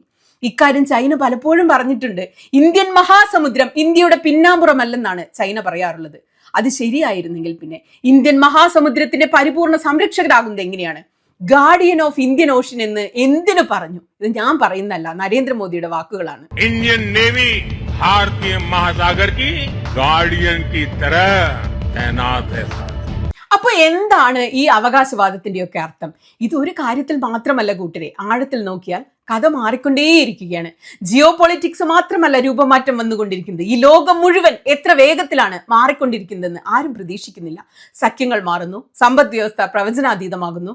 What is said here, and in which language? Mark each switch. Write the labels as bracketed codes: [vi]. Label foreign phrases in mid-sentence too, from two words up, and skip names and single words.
[ml] ഇക്കാര്യം ചൈന പലപ്പോഴും പറഞ്ഞിട്ടുണ്ട്. ഇന്ത്യൻ മഹാസമുദ്രം ഇന്ത്യയുടെ പിന്നാമ്പുറമല്ലെന്നാണ് ചൈന പറയാറുള്ളത്. അത് ശരിയായിരുന്നെങ്കിൽ പിന്നെ ഇന്ത്യൻ മഹാസമുദ്രത്തിന്റെ പരിപൂർണ സംരക്ഷകരാകുന്നത് എങ്ങനെയാണ്? [en] guardian of Indian Ocean [ml] എന്ന് എന്തിനു പറഞ്ഞു? ഇത് ഞാൻ പറയുന്നല്ല, നരേന്ദ്രമോദിയുടെ വാക്കുകളാണ്. [hi] इंडियन नेवी भारतीय महासागर की गार्डियन की तरह तैनात है. [ml] അപ്പൊ എന്താണ് ഈ അവകാശവാദത്തിന്റെ ഒക്കെ അർത്ഥം? ഇത് ഒരു കാര്യത്തിൽ മാത്രമല്ല കൂട്ടരെ, ആഴത്തിൽ നോക്കിയാൽ കഥ മാറിക്കൊണ്ടേയിരിക്കുകയാണ്. [en] geo politics [ml] മാത്രമല്ല രൂപമാറ്റം വന്നുകൊണ്ടിരിക്കുന്നത്. ഈ ലോകം മുഴുവൻ എത്ര വേഗത്തിലാണ് മാറിക്കൊണ്ടിരിക്കുന്നതെന്ന് ആരും പ്രതീക്ഷിക്കുന്നില്ല. സഖ്യങ്ങൾ മാറുന്നു, സമ്പദ് വ്യവസ്ഥ പ്രവചനാതീതമാകുന്നു.